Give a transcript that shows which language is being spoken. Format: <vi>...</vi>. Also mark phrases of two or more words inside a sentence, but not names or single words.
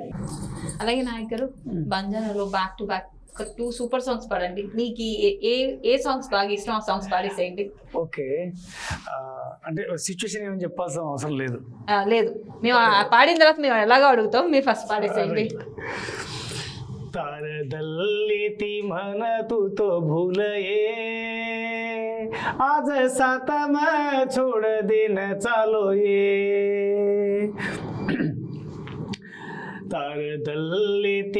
<te>అలాగే నాయక్ గారు, బంజారాలో</te> <en>back to back</en> <te>ఒక 2</te> <en>super songs</en> <te>పాడండి. నీకు ఏ సాంగ్స్ బాగా ఇష్టం, ఆ సాంగ్స్ పాడేసేయండి. ఓకే, అంటే సిచ్యువేషన్ ఏమని చెప్పాల్సిన అవసరం లేదు. లేదు, మేము పాడిన తర్వాత మేము ఎలాగో అడుగుతాం, మీరు ఫస్ట్ పాడేసేయండి.</te> <lmn>तारदल्ली मन तू तो भूलये आज सातम छोड़ दिन चालो ये तारदल्ली</lmn>